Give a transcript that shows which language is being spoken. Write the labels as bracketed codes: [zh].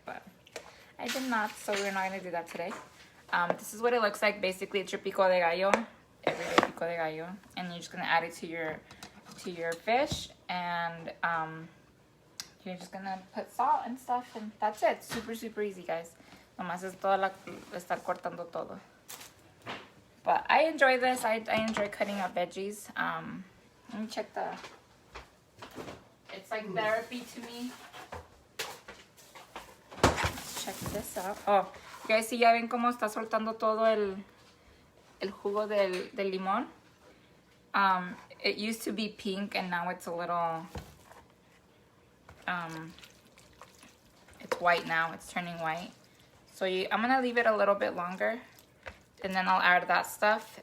[en] But I did not, so we're not going to do that today. This is what it looks like. Basically, it's your pico de gallo, everyday pico de gallo, and you're just going to add it to your fish, and you're just gonna put salt and stuff, and that's it. Super, super easy, guys. [es] Nomás es estar cortando todo. [en] But I enjoy this. I enjoy cutting up veggies. Let me check the... It's like therapy to me. Let's check this out. Oh, you guys see, [es] ya ven cómo está soltando todo el jugo del limón. [en] It used to be pink, and now it's a little... it's white now. It's turning white. So I'm gonna leave it a little bit longer, and then I'll add that stuff.